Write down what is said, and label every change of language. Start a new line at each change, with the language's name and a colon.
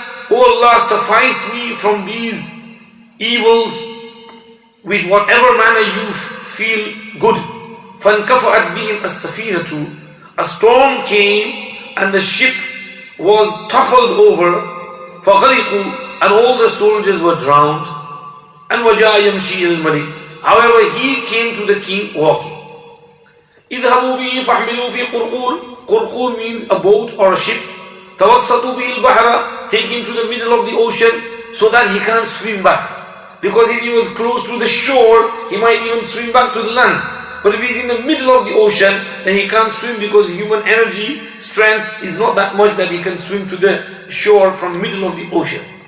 English: O Allah, suffice me from these evils with whatever manner you feel good.
Arabic: فَانْكَفَأَتْ بِهِمْ السَّفِينَةُ.
English: A storm came and the ship was toppled over.
Arabic: فَغَرِقُوا.
English: And all the soldiers were drowned.
Arabic: And وَجَاءَ يَمْشِي الْمَلِكِ.
English: However, he came to the king walking.
Arabic: اذهبوا به فاحملوا في قرقور.
English: Qurqur means a boat or a ship.
Arabic: توسطوا به البحر.
English: Take him to the middle of the ocean so that he can't swim back. Because if he was close to the shore, he might even swim back to the land. But if he's in the middle of the ocean, then he can't swim because human energy, strength is not that much that he can swim to the shore from middle of the ocean.